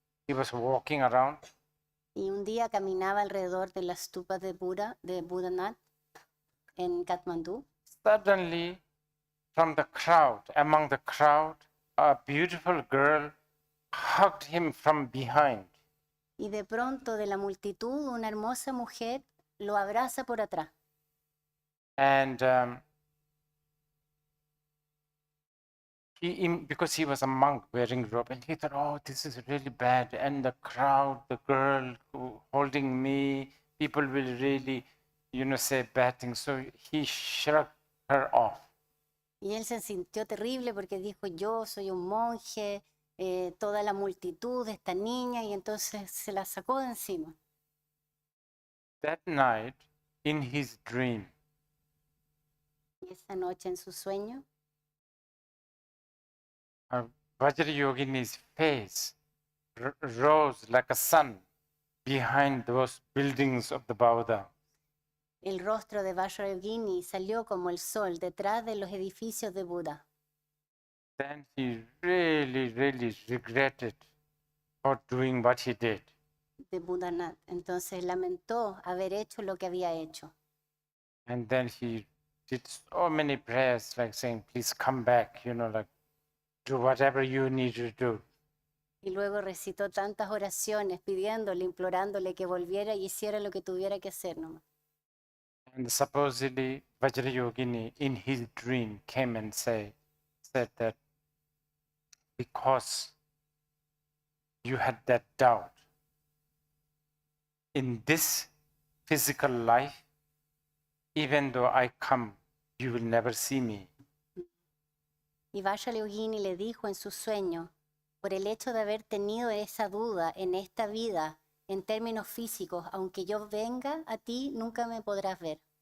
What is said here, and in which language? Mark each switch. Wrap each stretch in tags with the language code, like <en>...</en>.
<en>He was walking around.</en> <es>Y un día caminaba alrededor de la stupa de Buddha, de Buddhanath, en Kathmandu.</es> <en>Suddenly, from the crowd, among the crowd, a beautiful girl hugged him from behind.</en> <es>Y de pronto de la multitud una hermosa mujer lo abraza por atrás.</es> <en>And because he was a monk wearing robe, and he thought, oh, this is really bad. And the crowd, the girl holding me, people will really, say bad things. So he shrugged her off.</en> <es>Y él se sintió terrible porque dijo, yo soy un monje, toda la multitud de esta niña, y entonces se la sacó de encima.</es> <en>That night, in his dream,</en> <es>Y esa noche en su sueño,</es> <en>Vajrayogini's face rose like a sun behind those buildings of the Buddha.</en> <es>El rostro de Vajrayogini salió como el sol detrás de los edificios de Buda.</es> <en>Then he really, really regretted for doing what he did.</en> <es>De Buddhanath. Entonces lamentó haber hecho lo que había hecho.</es> <en>And then he did so many prayers, like saying, please come back, like do whatever you need to do.</en> <es>Y luego recitó tantas oraciones pidiéndole, implorándole que volviera y hiciera lo que tuviera que hacer nomás.</es> <en>And supposedly Vajrayogini in his dream came and said that because you had that doubt in this physical life, even though I come, you will never see me.</en> <es>Y Vajrayogini le dijo en su sueño, por el hecho de haber tenido esa duda en esta vida, en términos físicos, aunque yo venga a ti, nunca me podrás ver.</es>